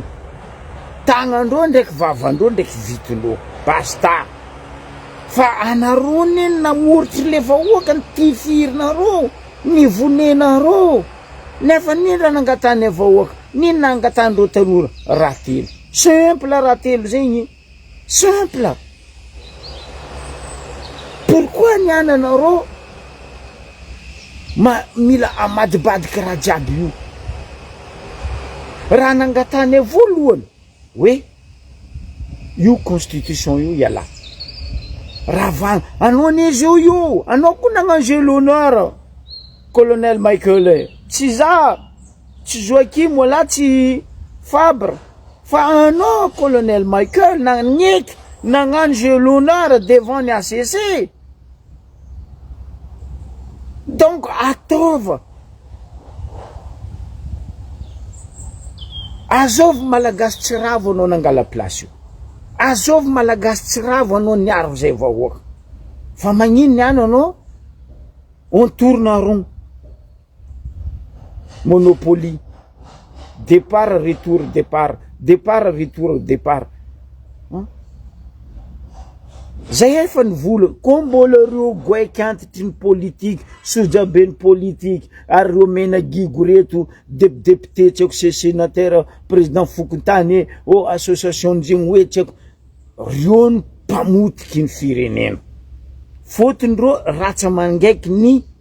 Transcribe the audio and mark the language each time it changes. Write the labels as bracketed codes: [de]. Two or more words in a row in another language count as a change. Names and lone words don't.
[mg] Tagnandreo ndraiky vavandreo ndraiky vitondreo, basta. Fa anareo neny namoritry le vahoaka ny tifirinareo, ny vonenareo. Nefa nino raha nangatanay vahoaka, nino nangatandreo tanora? Raha telo. Simple raha telo zegny, simple. Pourquoi niany anareo mila amadibadiky raha jiaby io? Raha nangatanay voalohany hoe io constitution io iala. Raha vagna anao nezy io, anao koa nagnano [fr] jeu l'honneur [mg] colonel Michael. Tsy za, tsy Joachim wala tsy Fabre, fa anao colonel Michael nagneky nagnano [fr] jeu l'honneur devant [mg] ny ACC. Donc ataova, azovy malagasy tsy ravo anao nangala place io, azovy malagasy tsy ravo anao niaro zay vahoaka. Fa magnino niany anao? [fr] On tourne en rond, monopoly, départ retour départ, départ retour départ. [mg] zay efa nivola ko mbola reo goaiky antitry ny politique sojabe ny politique ary reo mena gigo reto député tsy haiko se sénateur président Fokontany association zegny hoe tsy haiko reo ny mpamotiky ny firenena fotony reo ratsa mangaiky ny